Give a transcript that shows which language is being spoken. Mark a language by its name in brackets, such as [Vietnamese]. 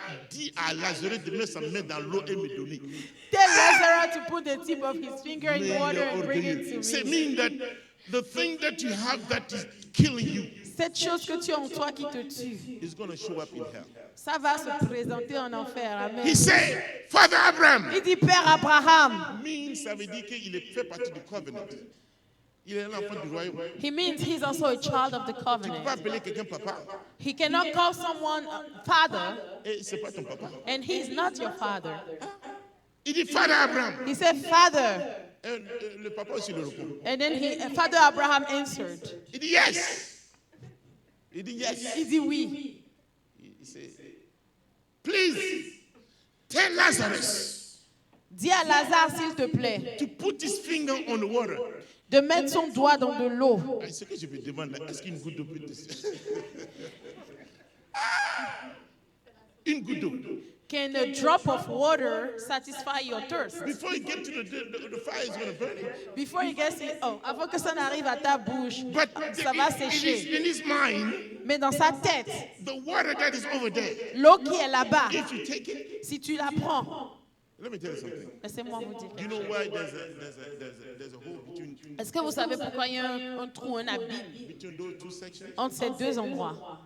[French] Dis à Lazarus de mettre sa main dans l'eau et me donner. [English] Tell Lazarus to put the tip of his finger in water and bring it to Say, me. mean that the thing that you have that is killing you [French] Cette chose que tu as en toi qui te tue, [English] is going to show up in hell. [French] ça va se présenter en enfer. [English] Amen. He said, Father Abraham, [French] Il dit, Père Abraham. [English] means [French] ça veut dire qu'il fait partie du covenant. Il est un enfant du royaume. [English] He means he's also a child of the [French] Tu peux pas [English] covenant. [French] appeler quelqu'un papa [English] He cannot call someone father, [French] et c'est pas ton papa. [English] and he's not your father. [French] Il dit [English] Father Abraham. He said, Father. [French] Et le papa aussi le répond. [English] And then Father Abraham answered. [French] Il dit [English] yes. [French] Il dit yes. Il dit oui. [English] He said, please tell Lazarus [French] Dis à Lazare, s'il te plaît, [English] to put his finger on the water. [French] de mettre son doigt dans de l'eau. Ce que je me demande, est-ce qu'une goutte d'eau peut une goutte d'eau. [English] Can a drop of water satisfy your thirst? Before you get to the fire is going to burn it. Before you get it, [French] avant que ça n'arrive à ta bouche, [English] But [French] ça va sécher. [English] in his mind, [French] Mais dans sa tête, [English] the water that is over there, [French] l'eau qui est là-bas, [English] if you take it, [French] si tu la prends, [English] let me tell you something. [French] laissez-moi vous dire. [English] You know why there's a hole between [French] Est-ce que vous savez pourquoi il y a un trou, un abîme [English] those two sections? [French] entre ces deux endroits?